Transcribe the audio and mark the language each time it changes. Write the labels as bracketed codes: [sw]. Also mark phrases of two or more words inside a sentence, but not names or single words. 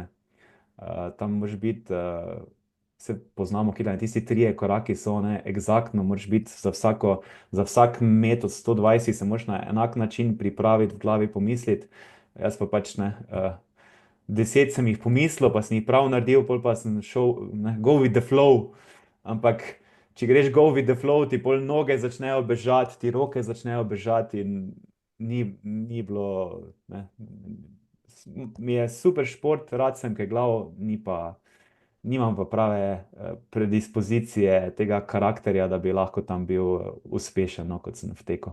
[sl] Tam moraš biti, se poznamo, kje tisti trije koraki so, ne, eksaktno moraš biti za vsak metod 120, se moraš na enak način pripraviti, v glavi pomisliti. Jaz pa pač ne, 10 sem jih pomislil, pa sem jih prav naredil, pol pa sem šel, ne, [en] go with the flow. [sl] Ampak, če greš [en] go with the flow, [sl] ti pol noge začnejo bežati, ti roke začnejo bežati in ni bilo, ne. Mi je super šport, rad sem keglal, nimam pa prave predispozicije tega karakterja, da bi lahko tam bil uspešen, no, kot sem v teku.